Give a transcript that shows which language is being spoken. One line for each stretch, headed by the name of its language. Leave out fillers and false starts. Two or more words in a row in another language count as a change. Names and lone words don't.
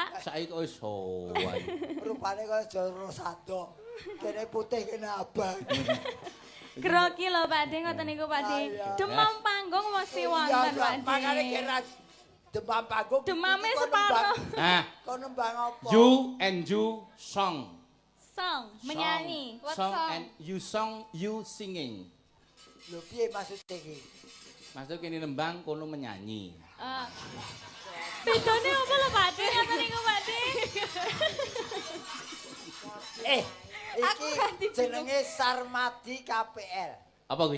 Javanese: Saiki kok wis sowan. Rupane kaya jero sado. Kene putih kene abang. Grogi lho, Pakde, ngoten niku, Pakde. Ayo. Demam panggung mesti wonten, Pakde. Makane kira demam panggung. Demame iki kok separo. nembang- Nah, Kok nembang apa?
English: you and you song. Song, menyanyi. What Song song? and you song, you singing.
Javanese: Lho piye maksud iki? Maksud kene nembang kono menyanyi. Bedane apa lho, Pakde? Ngoten niku, Pakde. Aku ganti Iki jenenge Sarmadi KPL. Apa kuwi?